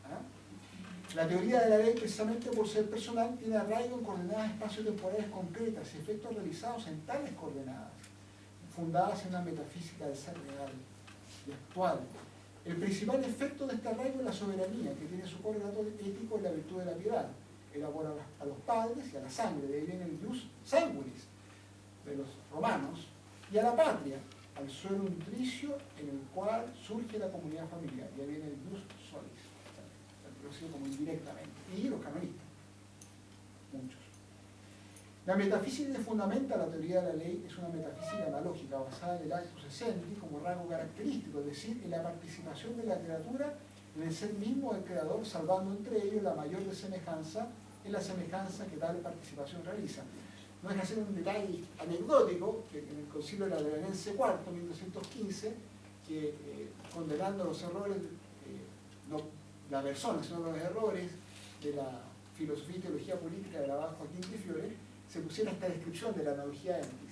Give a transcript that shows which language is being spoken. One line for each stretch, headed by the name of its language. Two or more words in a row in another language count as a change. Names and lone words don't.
Spanish: La teoría de la ley, precisamente por ser personal, tiene arraigo en coordenadas espacio-temporales concretas y efectos realizados en tales coordenadas, fundadas en una metafísica del ser real y actual. El principal efecto de este arraigo es la soberanía, que tiene su correlato ético en la virtud de la piedad, el amor a los padres y a la sangre, de ahí viene el
Latin: ius sanguinis
Spanish: de los romanos, y a la patria, al suelo nutricio en el cual surge la comunidad familiar, y ahí viene el
Latin: ius solis,
Spanish: como indirectamente, y los canonistas, muchos. La metafísica que fundamenta la teoría de la ley es una metafísica analógica basada en el
Latin: actus essendi
Spanish: como rasgo característico, es decir, en la participación de la criatura en el ser mismo del creador, salvando entre ellos la mayor desemejanza en la semejanza que tal participación realiza. No deja de ser un detalle anecdótico que en el Concilio Lateranense IV, 1215, que condenando los errores, no la persona, sino los errores de la filosofía y teología política de la Abad Joaquín de Fiore, se pusiera esta descripción de la
Latin: analogía entis.